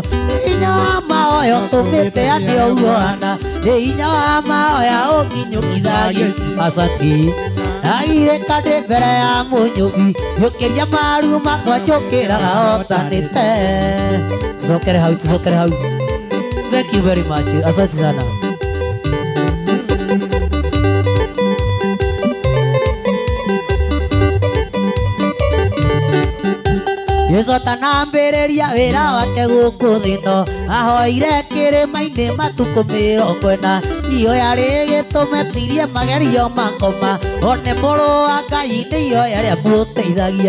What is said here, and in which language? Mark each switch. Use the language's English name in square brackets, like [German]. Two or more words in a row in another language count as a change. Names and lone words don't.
[Kikuyu] Hinya wa mahoya ũtũmĩte ane ũguo ana, hinya wa mahoya ũnginyũkithagia. [Swahili] Asanti. [Kikuyu] Ndagirĩka ndĩ mbere ya mũnyũmi, njũkĩria maru makwa njũkĩraga hotanĩte. Tũcokere hau. [English] Thank you very much. [Swahili] Asante sana. [Kikuyu] Jesũ atanambĩrĩria wĩra wake gũkũ thĩ ĩno, ahoeire kĩrĩma-inĩ matukũ 40, ihoya rĩgĩtũmetirie magerio ma ngoma, one mũrũ wa Ngai nĩ ihoya rĩamũteithagia.